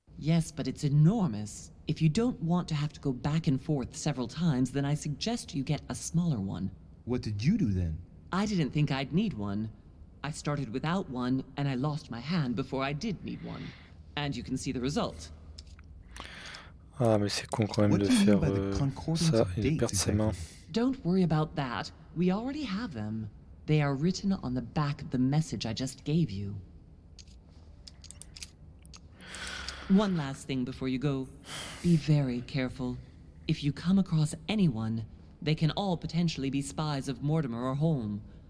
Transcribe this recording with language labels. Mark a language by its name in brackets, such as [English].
[English] Yes, but it's enormous. If you don't want to have to go back and forth several times, then I suggest you get a smaller one. What did you do then? I didn't think I'd need one. I started without one, and I lost my hand before I did need one. And you can see the result. [French] Ah, mais c'est con quand même de faire ça et de perdre ses mains. [English] Don't worry about that. We already have them. They are written on the back of the message I just gave you. One last thing before you go. Be very careful. If you come across anyone, they can all potentially be spies of Mortimer or Holm.